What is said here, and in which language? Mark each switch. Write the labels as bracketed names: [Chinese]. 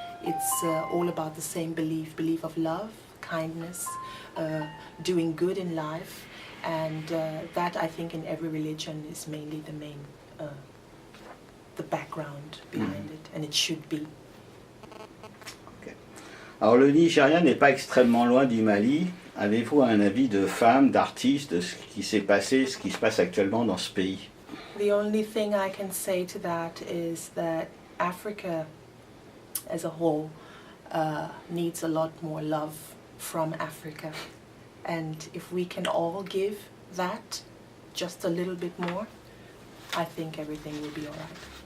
[English] It's all about the same belief of love, kindness, doing good in life, and that, I think, in every religion is mainly the background behind it, and it should be. [French] Alors le Nigeria n'est pas extrêmement loin du Mali. Avez-vous un avis de femme, d'artiste, de ce qui s'est passé, ce qui se passe actuellement dans ce pays? [English] The only thing I can say to that is that Africa as a whole needs a lot more love from Africa. And if we can all give that just a little bit more, I think everything will be all right.